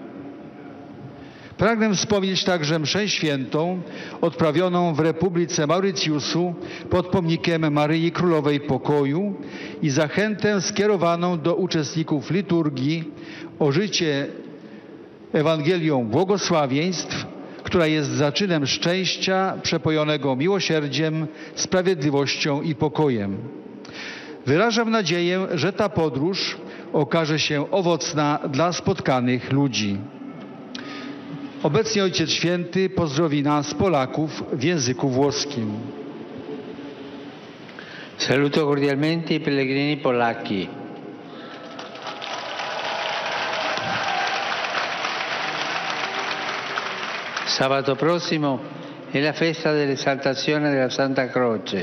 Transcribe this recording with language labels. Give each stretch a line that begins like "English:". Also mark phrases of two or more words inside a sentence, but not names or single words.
Polish: Pragnę wspomnieć także mszę świętą odprawioną w Republice Mauritiusu pod pomnikiem Maryi Królowej Pokoju i zachętę skierowaną do uczestników liturgii o życie Ewangelią błogosławieństw, która jest zaczynem szczęścia przepojonego miłosierdziem, sprawiedliwością i pokojem. Wyrażam nadzieję, że ta podróż okaże się owocna dla spotkanych ludzi. Obecnie Ojciec Święty pozdrowi nas, Polaków, w języku włoskim.
Italian: Saluto cordialmente i pellegrini polacchi. Sabato prossimo è la festa dell'esaltazione della Santa Croce.